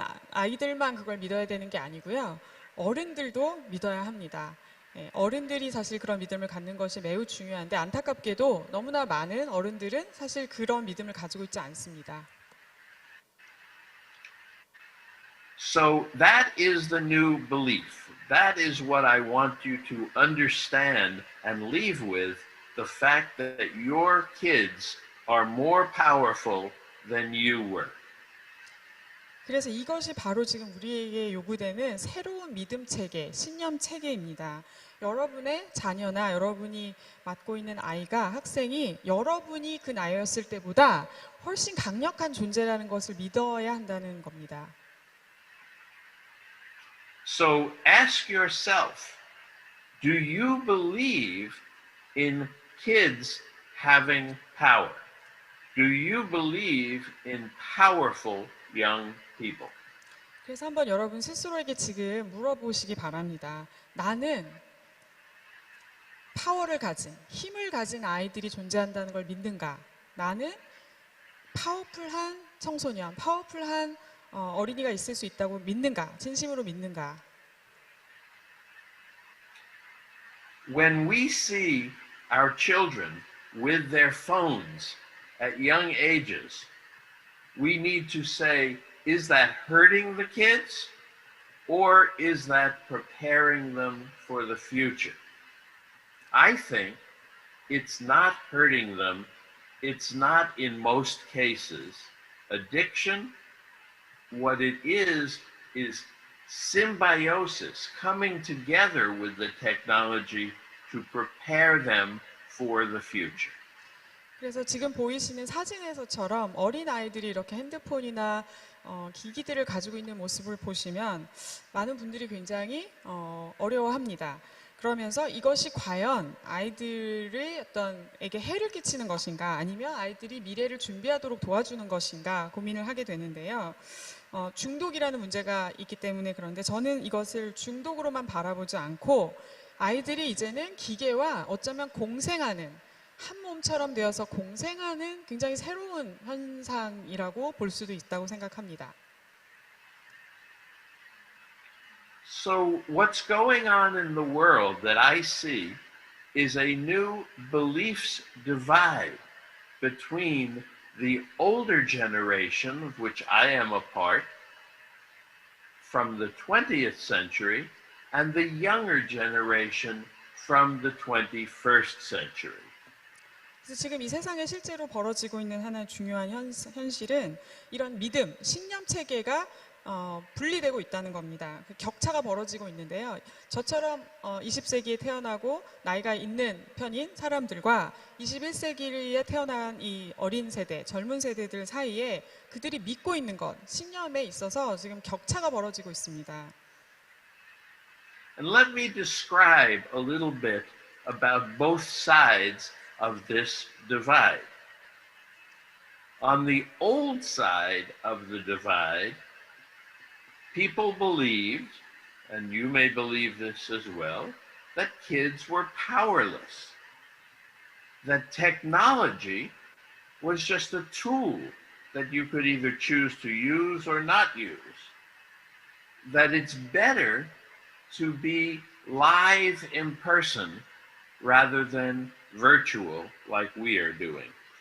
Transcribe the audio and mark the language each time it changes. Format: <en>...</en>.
<ko>아이들만 그걸 믿어야 되는 게 아니고요. 어른들도 믿어야 합니다. 어른들이 사실 그런 믿음을 갖는 것이 매우 중요한데 안타깝게도 너무나 많은 어른들은 사실 그런 믿음을 가지고 있지 않습니다.</ko> <en>So that is the new belief. That is what I want you to understand and leave with, the fact that your kids are more powerful than you were.</en> <ko>그래서 이것이 바로 지금 우리에게 요구되는 새로운 믿음 체계, 신념 체계입니다. 여러분의 자녀나 여러분이 맡고 있는 아이가, 학생이 여러분이 그 나이였을 때보다 훨씬 강력한 존재라는 것을 믿어야 한다는 겁니다.</ko> <en>So ask yourself, do you believe in kids having power? Do you believe in powerful young people?</en> <ko>그래서 한번 여러분 스스로에게 지금 물어보시기 바랍니다. 나는 파워를 가진, 힘을 가진 아이들이 존재한다는 걸 믿는가? 나는 파워풀한 청소년, 파워풀한 어린이가 있을 수 있다고 믿는가? 진심으로 믿는가?</ko> <en>When we see our children with their phones at young ages, we need to say, is that hurting the kids or is that preparing them for the future? I think it's not hurting them. It's not, in most cases, addiction. What it is symbiosis, coming together with the technology to prepare them for the future.</en> <ko>그래서 지금 보이시는 사진에서처럼 어린 아이들이 이렇게 핸드폰이나 기기들을 가지고 있는 모습을 보시면 많은 분들이 굉장히 어려워합니다. 그러면서 이것이 과연 아이들의 에게 해를 끼치는 것인가 아니면 아이들이 미래를 준비하도록 도와주는 것인가 고민을 하게 되는데요. 중독이라는 문제가 있기 때문에 그런데 저는 이것을 중독으로만 바라보지 않고 아이들이 이제는 기계와 어쩌면 공생하는 한 몸처럼 되어서 공생하는 굉장히 새로운 현상이라고 볼 수도 있다고 생각합니다.</ko> <en>So what's going on in the world that I see is a new beliefs divide between the older generation, of which I am a part, from the 20th century, and the younger generation from the 21st century.</en> <ko>그래서 지금 이 세상에 실제로 벌어지고 있는 하나의 중요한 현실은 이런 믿음, 신념 체계가 분리되고 있다는 겁니다. 그 격차가 벌어지고 있는데요. 저처럼 20세기에 태어나고 나이가 있는 편인 사람들과 21세기에 태어난 이 어린 세대, 젊은 세대들 사이에 그들이 믿고 있는 것, 신념에 있어서 지금 격차가 벌어지고 있습니다.</ko> <en>And let me describe a little bit about both sides of this divide. On the old side of the divide, people believed, and you may believe this as well, that kids were powerless, that technology was just a tool that you could either choose to use or not use, that it's better to be live in person rather than virtual like we are doing,</en>